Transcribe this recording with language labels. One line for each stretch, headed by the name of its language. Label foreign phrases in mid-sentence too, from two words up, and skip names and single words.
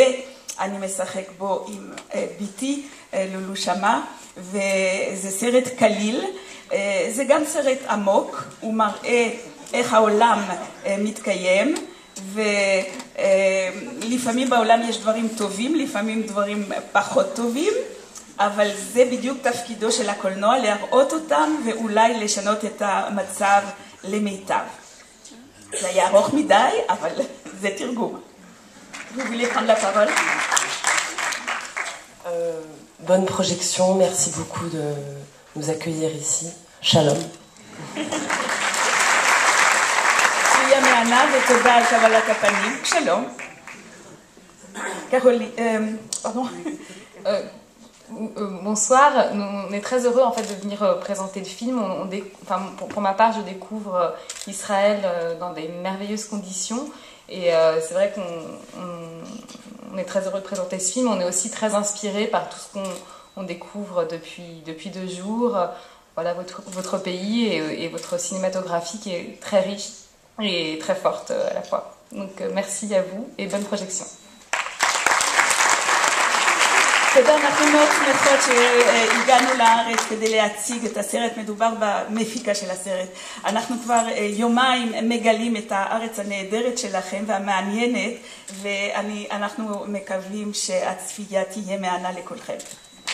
Hebrew: אני משחק בו עם ביתי לולו שמה, וזה סרט קליל, זה גם סרט עמוק, הוא מראה איך העולם מתקיים, ולפעמים בעולם יש דברים טובים, לפעמים דברים פחות טובים, אבל זה בדיוק תפקידו של הקולנוע, להראות אותם ואולי לשנות את המצב למיטב. זה היה ארוך מדי, אבל זה תרגום.
French: Vous voulez prendre la parole? Bonne projection, merci beaucoup de nous accueillir ici.
Hebrew: Shalom. שיהיה מענה ותודה על קבלת הפנים. שלום. קרולי,
French: pardon. Bonsoir, on est très heureux en fait de venir présenter le film. Pour ma part, je découvre Israël dans des merveilleuses conditions et c'est vrai qu'on est très heureux de présenter ce film. On est aussi très inspiré par tout ce qu'on découvre depuis 2 jours. Voilà votre pays et votre cinématographie qui est très riche et très forte à la fois. Donc merci à vous et bonne projection.
Hebrew: תודה, אנחנו מאוד שמחות שהגענו לארץ כדי להציג את הסרט. מדובר במפיקה של הסרט. אנחנו כבר יומיים מגלים את הארץ הנהדרת שלכם והמעניינת, ואנחנו מקווים שהצפייה תהיה מענה לכולכם.